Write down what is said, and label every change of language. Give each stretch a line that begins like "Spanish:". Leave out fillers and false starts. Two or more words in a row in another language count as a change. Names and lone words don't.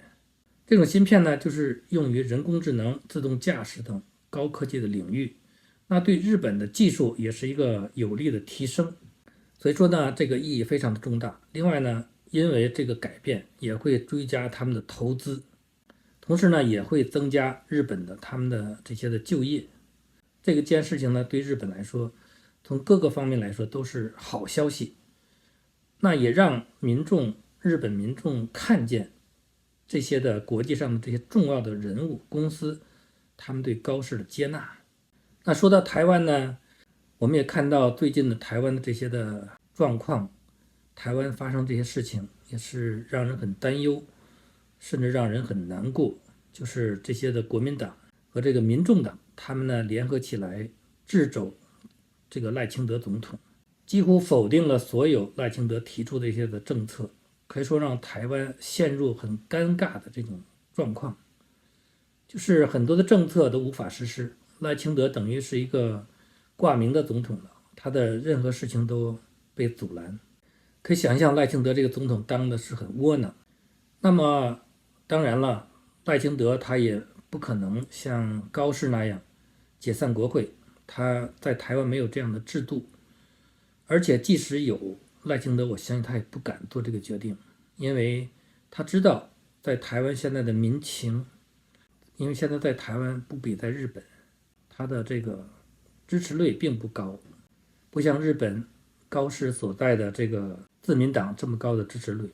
Chinese: 這種芯片呢，就是用於人工智能、自動駕駛等高科技的領域，那對日本的技術也是一個有力的提升。所以說呢，這個意義非常的重大。另外呢，因為這個改變也會追加他們的投資，同時呢也會增加日本的他們的这些的就業。这件事情呢，對日本來說，從各個方面來說都是好消息。那也讓日本民眾看見這些的國際上的這些重要的人物公司，他們對高市的接納。那說到台灣呢，我們也看到最近的台灣的這些的狀況，台灣發生這些事情也是讓人很擔憂，甚至讓人很難過。就是這些的國民黨和這個民眾黨，他們呢聯合起來掣肘這個賴清德總統，幾乎否定了所有賴清德提出的一些的政策，可以說讓台灣陷入很尷尬的這種狀況，就是很多的政策都無法實施。賴清德等於是一個掛名的總統了，他的任何事情都被阻攔。可以想象賴清德這個總統當的是很窩囊。那麼當然了，賴清德他也不可能像高市那樣解散國會，他在台灣沒有這樣的制度，而且即使有賴清德，我相信他也不敢做這個決定，因為他知道在台灣現在的民情，因為現在在台灣不比在日本，他的這個支持率並不高，不像日本高市所在的這個自民黨這麼高的支持率。